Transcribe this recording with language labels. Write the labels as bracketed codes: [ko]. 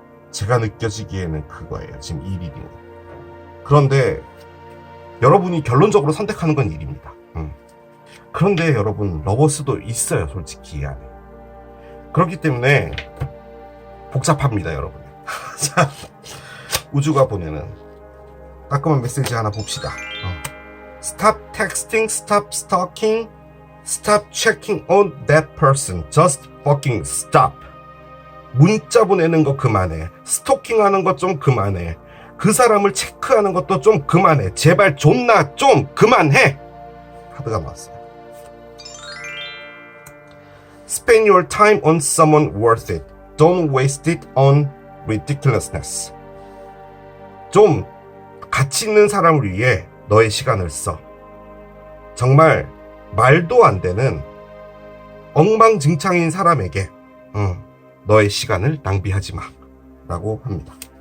[ko] 제가 느껴지기에는 그거예요. 지금 일이. 그런데 여러분이 결론적으로 선택하는 건 일입니다. 그런데 여러분, 러버스도 있어요, 솔직히 이 안에. 그렇기 때문에 복잡합니다, 여러분. 자, 우주가 보내는 따끔한 메시지 하나 봅시다. [en] Stop texting, stop stalking, stop checking on that person. Just fucking stop. [ko] 문자 보내는 거 그만해. 스토킹하는 거 좀 그만해. 그 사람을 체크하는 것도 좀 그만해. 제발 존나 좀 그만해. 카드가 나왔어요. [en] Spend your time on someone worth it. Don't waste it on ridiculousness. [ko] 좀 가치 있는 사람을 위해 너의 시간을 써. 정말 말도 안 되는 엉망진창인 사람에게 너의 시간을 낭비하지 마 라고 합니다.